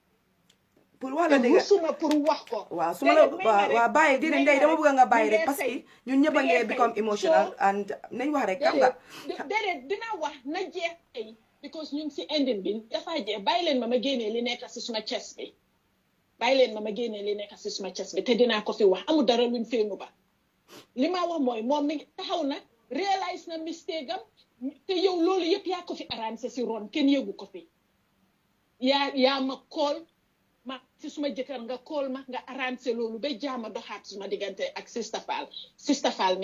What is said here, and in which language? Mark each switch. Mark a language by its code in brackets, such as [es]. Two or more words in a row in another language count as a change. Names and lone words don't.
[wo] pour wax la dëgg suma pour wax ko waaw su ma la waaw bàyyi di ndey dama bëgg nga bàyyi rek [fr] parce que [wo] ñun ñëpp a ngi [en] become emotional and [wo] nañ wax rek xam nga déedéet dinaa wax na jeex tey because ñu ngi si ending bi dafa jeex bàyyi leen ma génnee li nekk si suma chest bi bàyyi leen ma génnee li nekk si suma chest bi te dinaa ko fi wax amul dara luñ feenu ba li ma wax mooy moom mi taxaw na réalise na mistake am te yow loolu yëpp yaa ko fi arrangé si ron kenn yëgu ko fi yaa ma kool ma si suma jëkkër nga kool ma nga arrangé loolu ba jaama doxaat suma diggante ak Sista Fall